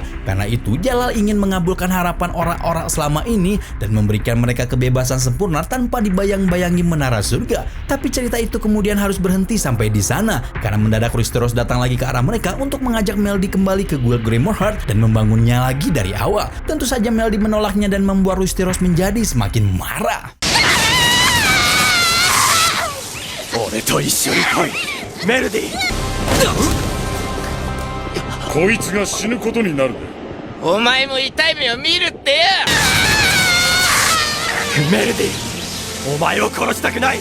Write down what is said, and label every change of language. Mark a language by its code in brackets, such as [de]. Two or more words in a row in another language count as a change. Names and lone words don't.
[id] Karena itu Jalal ingin mengabulkan harapan orang-orang selama ini dan memberikan mereka kebebasan sempurna tanpa dibayang-bayangi menara surga. Tapi cerita itu kemudian harus berhenti sampai di sana karena mendadak Rusty Rose datang lagi ke arah mereka untuk mengajak Melody kembali ke Guild Grimoire Heart dan membangunnya lagi dari awal. Tentu saja Melody menolaknya dan membuat Rusty Rose menjadi semakin marah. [ja] 俺と一緒に来い、メルディ。こいつが死ぬことになる。お前も痛い目を見るってよメルディ、お前を殺したくない。